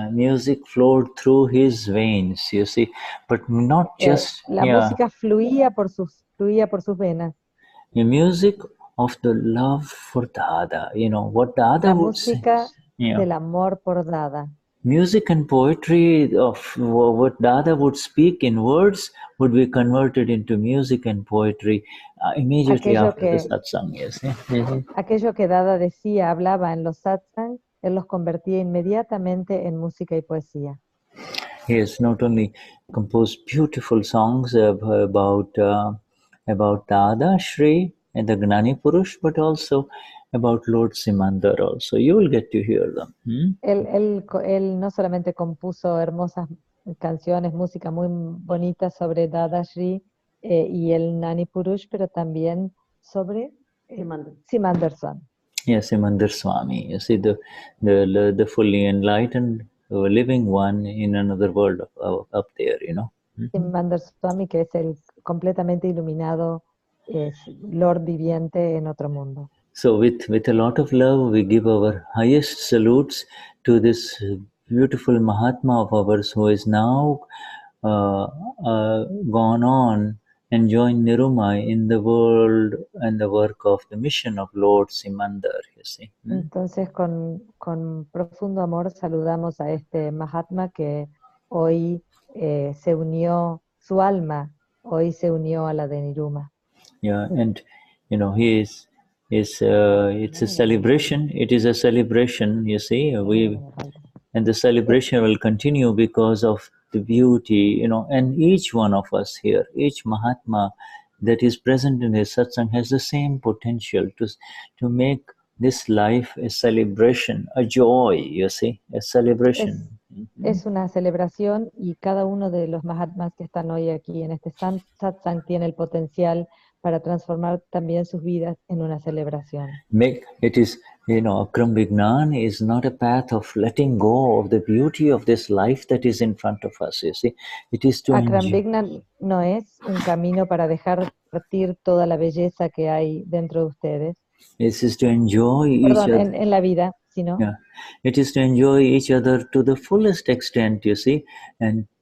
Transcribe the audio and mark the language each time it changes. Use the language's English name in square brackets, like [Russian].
[English] Music flowed through his veins, you see, but not just [Spanish] la música fluía por sus venas. [English] The music of the love for Dada, what Dada would say. [Spanish] La música del amor por Dada. [English] Music and poetry of what Dada would speak in words would be converted into music and poetry immediately after the satsang. Yes. [Spanish] Aquello que Dada decía, hablaba en los satsang, él los convertía inmediatamente en música y poesía. [English] He has not only composed beautiful songs about Dadashri and the Gnani Purush, but also about Lord Simandar also. You will get to hear them. [Spanish] Él no solamente compuso hermosas canciones, música muy bonita sobre Dadashri y el Gnani Purush, pero también sobre Simandar Swami. [English] Yes, Simandar Swami. You see, the fully enlightened living one in another world up there, [Spanish] Simandar Swami, que es el completamente iluminado Lord viviente en otro mundo. [English] So with a lot of love, we give our highest salutes to this beautiful Mahatma of ours who is now gone on and joined Nirumai in the world and the work of the mission of Lord Simandar, you see. [Spanish] Entonces, con profundo amor saludamos a este Mahatma que hoy se unió, su alma hoy se unió a la de Niruma. [English] Yeah, and he is it's a celebration. It is a celebration, you see. And the celebration will continue because of the beauty, and each one of us here, each Mahatma that is present in his satsang has the same potential to make this life a celebration, a joy, you see, a celebration. [Spanish] Es una celebración y cada uno de los Mahatmas que están hoy aquí en este satsang tiene el potencial para transformar también sus vidas en una celebración. [English] It is, Akram Vignan is not a path of letting go of the beauty of this life that is in front of us, you see. It is to [Spanish] Akram Vignan no es un camino para dejar partir toda la belleza que hay dentro de ustedes. [English] It is to enjoy each other. [Spanish] En la vida, sino. [English] Yeah. It is to enjoy each other to the fullest extent, you see, and